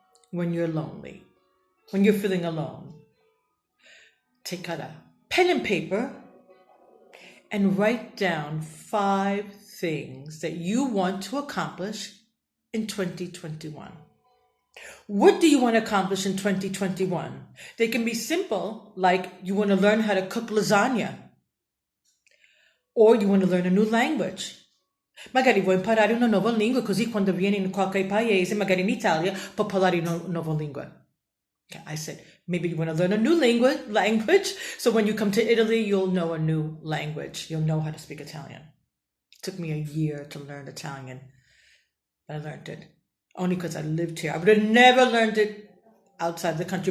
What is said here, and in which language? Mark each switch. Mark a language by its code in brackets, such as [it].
[en] When you're lonely, when you're feeling alone, take out a pen and paper and write down 5 things that you want to accomplish in 2021. What do you want to accomplish in 2021? They can be simple, like you want to learn how to cook lasagna. Or you want to learn a new language. [it] Magari vuoi imparare una nuova lingua, così quando vieni in qualche paese, magari in Italia, puoi parlare una nuova lingua. [en] Okay, I said, maybe you want to learn a new language, so when you come to Italy, you'll know a new language. You'll know how to speak Italian. It took me a year to learn Italian, but I learned it. Only because I lived here. I would have never learned it outside the country.